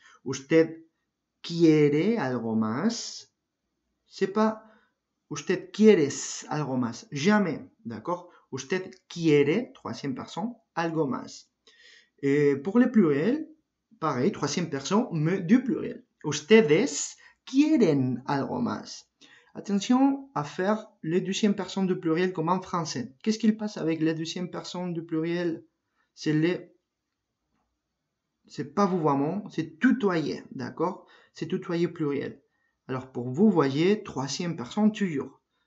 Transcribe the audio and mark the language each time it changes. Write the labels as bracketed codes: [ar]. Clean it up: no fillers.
[es] Usted quiere algo más. [fr] C'est pas [es] usted quieres algo más. [fr] Jamais, d'accord? [es] Usted quiere, [fr] troisième personne, [es] algo más. [fr] Et pour le pluriel, pareil, troisième personne, mais du pluriel. [es] Ustedes quieren algo más. [fr] Attention à faire les deuxième personne du pluriel comme en français. Qu'est-ce qu'il passe avec les deuxième personne du pluriel? C'est pas vouvoiement, c'est tutoyer, d'accord? C'est tutoyer pluriel. Alors pour vous, voyez, troisième personne toujours.